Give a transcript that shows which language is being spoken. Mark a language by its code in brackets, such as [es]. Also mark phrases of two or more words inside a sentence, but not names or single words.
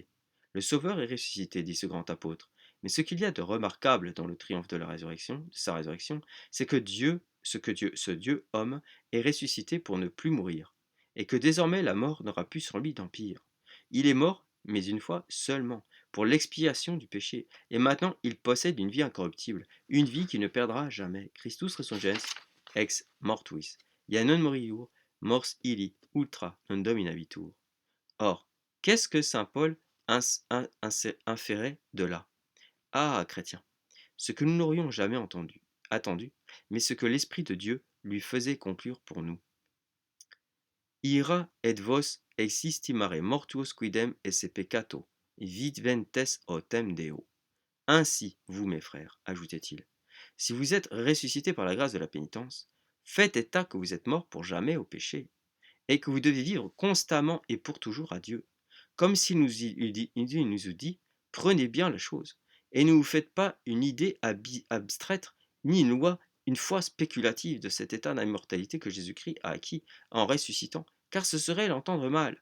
[fr] Le Sauveur est ressuscité, dit ce grand apôtre, mais ce qu'il y a de remarquable dans le triomphe de la résurrection, de sa résurrection, c'est que ce Dieu homme est ressuscité pour ne plus mourir, et que désormais la mort n'aura plus sur lui d'empire. Il est mort, mais une fois seulement, pour l'expiation du péché, et maintenant il possède une vie incorruptible, une vie qui ne perdra jamais. [la] Christus resurgens ex mortuis, ia non moriur, mors illi ultra non dominabitur. [fr] Or, qu'est-ce que saint Paul inférait de là? Ah, chrétien, ce que nous n'aurions jamais attendu, mais ce que l'Esprit de Dieu lui faisait conclure pour nous. [la] Ira et vos existimare mortuos quidem esse peccato, vidventes autem Deo. [fr] Ainsi, vous, mes frères, ajoutait-il, si vous êtes ressuscités par la grâce de la pénitence, faites état que vous êtes morts pour jamais au péché, et que vous devez vivre constamment et pour toujours à Dieu. Comme s'il nous eût dit, prenez bien la chose, et ne vous faites pas une idée abstraite, ni une loi, une foi spéculative de cet état d'immortalité que Jésus-Christ a acquis en ressuscitant, car ce serait l'entendre mal.